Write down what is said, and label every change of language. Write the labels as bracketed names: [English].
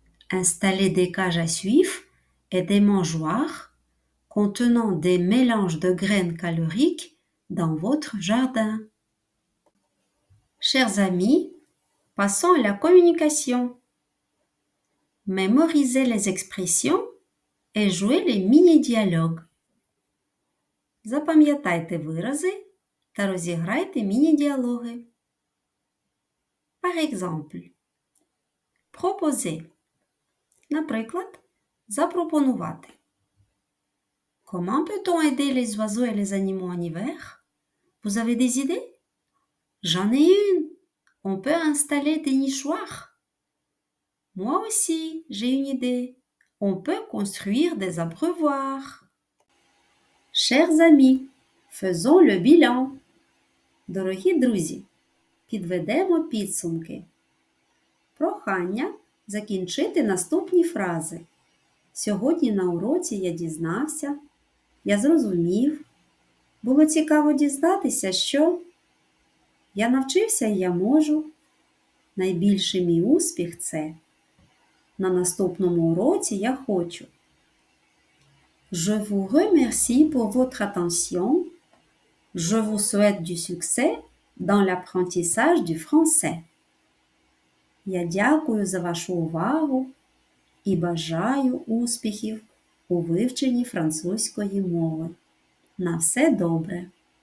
[French] Installer des cages à suif et des mangeoires contenant des mélanges de graines caloriques dans votre jardin. Chers amis, passons à la communication. Mémorisez les expressions et jouez les mini-dialogues. [Ukrainian] Запам'ятайте вирази та розіграйте міні-діалоги. [French] Par exemple, proposer. [Ukrainian] Наприклад, запропонувати. [French] Comment peut-on aider les oiseaux et les animaux en hiver? Vous avez des idées? J'en ai une. On peut installer des nichoirs. Moi aussi, j'ai une idée. On peut construire des abreuvoirs. Chers amis, faisons le bilan. [Ukrainian] Дорогі друзі, підведемо підсумки. Прохання закінчити наступні фрази. Сьогодні на уроці я дізнався, я зрозумів. Було цікаво дізнатися, що я навчився і я можу. Найбільший мій успіх – це на наступному уроці я хочу. [French] Je vous remercie pour votre attention. Je vous souhaite du succès dans l'apprentissage du français. [Ukrainian] Я дякую за вашу увагу і бажаю успіхів у вивченні французької мови. На все добре!